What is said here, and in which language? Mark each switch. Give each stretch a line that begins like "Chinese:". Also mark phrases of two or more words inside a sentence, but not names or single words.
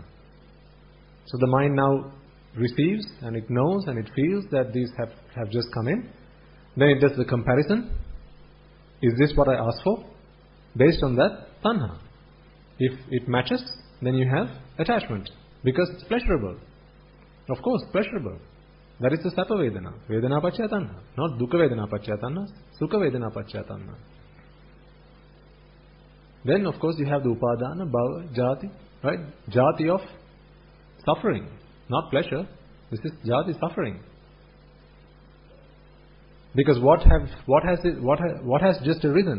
English: So the mind now receives and it knows and it feels that these have just come in. Then it does the comparison. Is this what I asked for? Based on that, tanha. If it matches, then you have attachment. Because it's pleasurable. Of course, pleasurable. That is the
Pali: Sapa Vedana. Vedana Pacchaya Tanha. Not Dukkha Vedana Pacchaya Tanha. Sukha Vedana Pacchaya Tanha.
English: Then of course you have the
Pali: Upadana, Bhava, Jati.
English: Right? Jati of suffering. Not pleasure. This is jati, suffering. Because what has just arisen?